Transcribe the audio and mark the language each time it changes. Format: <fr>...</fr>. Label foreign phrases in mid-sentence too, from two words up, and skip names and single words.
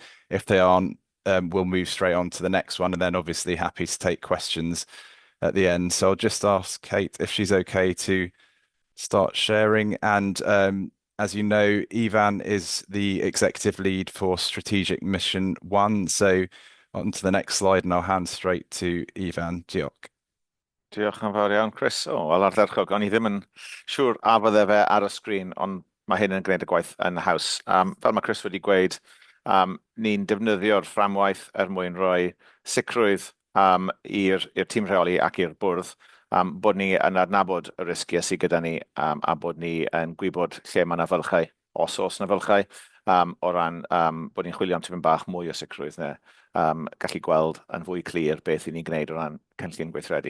<en>If they aren't, we'll move straight on to the next one, and then obviously happy to take questions at the end. So I'll just ask Kate if she's okay to start sharing. And as you know, Ivan is the executive lead for strategic mission 1. So on to the next slide, and I'll hand straight to Ivan.</en> <cy>Diolch. Diolch yn fawr iawn, Chris. Wel, ardderchog, o'n I ddim yn siŵr a fydde fe ar y sgrin, ond mae hyn yn gwneud y gwaith yn y haws. Fel mae Chris wedi gweud, ni'n defnyddio'r fframwaith mwyn rhoi sicrwydd i'r tîm rheoli ac i'r bwrdd, bod ni yn adnabod y risgiau sydd gyda ni a bod ni yn gwybod lle mae yna fylchau, os oes yna fylchau, o ran bod ni'n chwilio am tipyn bach mwy o sicrwydd neu gallu gweld yn fwy clir beth i ni'n gwneud o ran cynllun gweithredu.</cy>